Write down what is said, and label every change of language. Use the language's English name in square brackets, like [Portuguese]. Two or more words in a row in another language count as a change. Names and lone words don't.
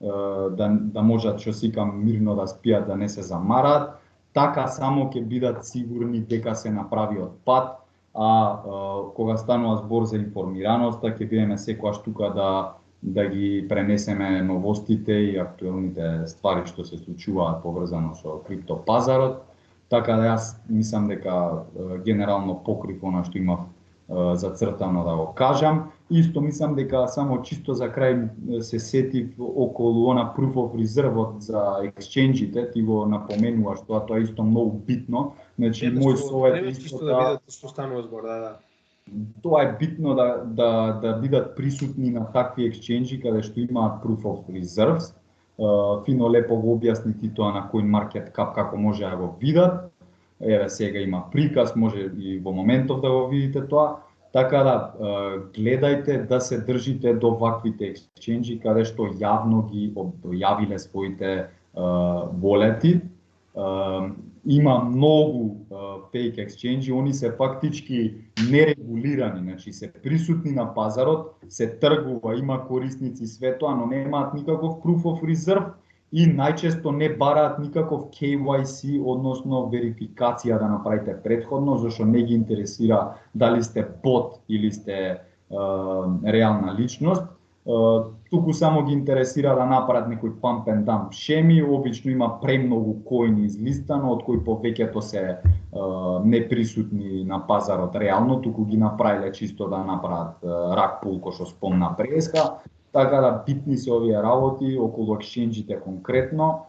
[Macedonian] да можат што сикам мирно да спијат, да не се замараат, така само ќе бидат сигурни дека се направиот пат, а кога станува збор за информираноста, ќе бидеме секогаш тука да ги пренесеме новостите и актуелните ствари што се случуваат поврзано со криптопазарот. Така да јас мислам дека генерално покрив она што имав зацртано да го кажам. Исто мислам дека само чисто за крај се сетив околу она [English] proof of reserve [Macedonian] за exchange-ите, ти го напоменуваш тоа е исто многу битно. Значи мој совет исто да видите што станува збор, да. Тоа е битно да бидат присутни на такви exchange-и каде што имаат [English] proof of reserves. [Macedonian] Фино лепо го објасни ти тоа на CoinMarketCap како може да го видат. Еве сега има приказ, може и во моментов да го видите тоа. Така да гледајте да се држите до ваквите exchange-и каде што јавно ги објавиле своите волети. Има многу [English] fake exchange- [Macedonian] и, они се фактички нерегулирани, значи се присутни на пазарот, се тргува, има корисници све тоа, но немаат никаков [English] proof of reserve [Macedonian] и најчесто не бараат никаков KYC, односно верификација да направите претходно, зашто не ги интересира дали сте бот или сте реална личност. туку само ги интересира да направат некој [English] pump and dump [Macedonian] шеми, обично има премногу коини излистано, од кои повеќето се неприсутни на пазарот реално, туку ги направиле чисто да направат рак пул, кој што спомна Преска, така да битни се овие работи околу екшенџите конкретно.